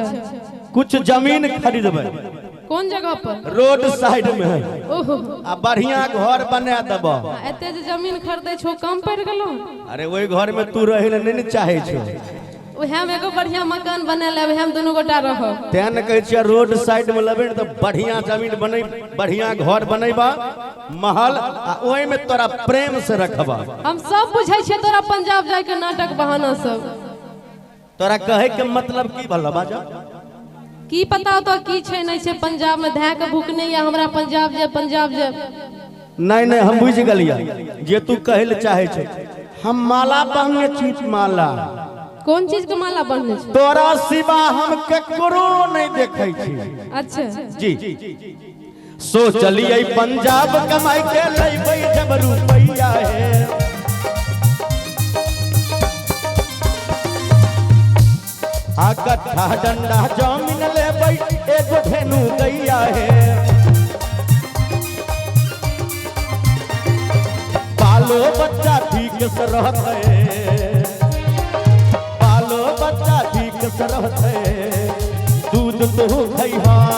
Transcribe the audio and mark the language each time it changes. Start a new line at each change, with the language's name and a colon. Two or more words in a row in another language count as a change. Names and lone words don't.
Maithili: कुछ जमीन खरीदबे कौन जगह पर? रोड साइड में, ओहो आ बढ़िया घर बना देबो। एते जे जमीन खरीदे छो कम पड़ गेलो? अरे वही घर में तू रहे ले नहीं चाहे छो। ओहे में एगो बढ़िया मकान बना लेब, हम दोनों गोटा रहो। तें न कहे छियै रोड साइड में लेबे तो बढ़िया जमीन बने, बढ़िया घर बनेबा, महल, आ ओहि में तोरा प्रेम से रखबा। हम सब बुझै छियै तोरा पंजाब जाय के नाटक बहाना सब। तोरा कहे के मतलब की भला बाजा? की पता तो की छै नहीं छै पंजाब में धै के भूखने या हमरा पंजाब जे नहीं नहीं हम बुझ गलिया जे तू कहल चाहे छे। हम माला पहने छी, माला कौन चीज के माला बनने छै? तोरा सिवा हम केकरो नहीं देखे छी। अच्छा जी सोचलिए पंजाब कमाई के लैबै जब रुपैया है। आ कट्ठा डंडा जमीन लेबै एगो धेनु गैया है। बालो बच्चा ठीक से रहते, बालो बच्चा ठीक से रहते, दूध तो खैहा।